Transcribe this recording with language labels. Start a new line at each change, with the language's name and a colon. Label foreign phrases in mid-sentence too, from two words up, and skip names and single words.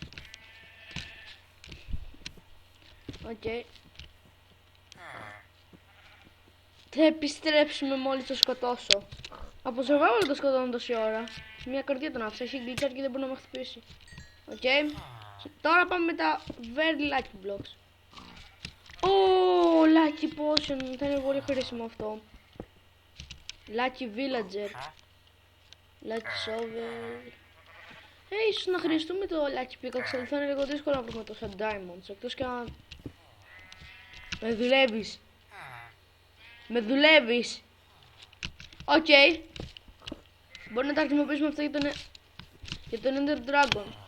Greek: Οκ. Θα επιστρέψουμε μόλις το σκοτώσω. Από survival το σκοτώνω τόση ώρα. Μια καρδιά τον άφησα, έχει γκλιτσάρει και δεν μπορεί να με χτυπήσει. Οκ. Τώρα πάμε με τα
English: very lucky blocks. Lucky potion,
Greek: θα είναι πολύ χρήσιμο αυτό.
English: Lucky villager. Lucky shovel.
Greek: Ίσως να χρειαστούμε το
English: lucky pickaxe,
Greek: αλλά θα είναι λίγο δύσκολο να βρούμε τόσα diamonds. Εκτός και αν... Με δουλεύεις. Με δουλεύεις. Οκ. Μπορεί να τα χρησιμοποιήσουμε αυτά για τον Ender Dragon.